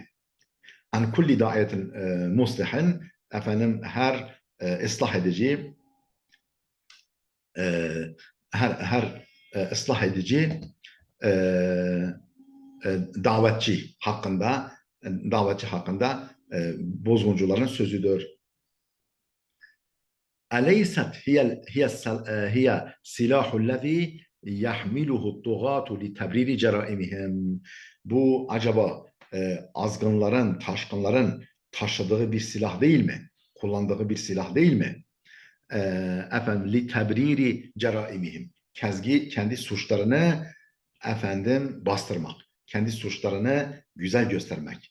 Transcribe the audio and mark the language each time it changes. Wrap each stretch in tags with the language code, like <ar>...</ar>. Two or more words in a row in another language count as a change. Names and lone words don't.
<ar>عن كل داعية مصلح,</ar> <tr>her ıslah edici, her ıslah edici e, davetçi hakkında bozguncuların sözüdür.</tr> <ar>أليست هي السلاح الذي يحمله الطغاة لتبرير جرائمهم.</ar> <tr>Bu acaba azgınların, taşkınların taşıdığı bir silah değil mi? Kullandığı bir silah değil mi?</tr> <ar>لتبرير جرائمهم.</ar> <tr>Kendi suçlarını bastırmak. Kendi suçlarını güzel göstermek.</tr>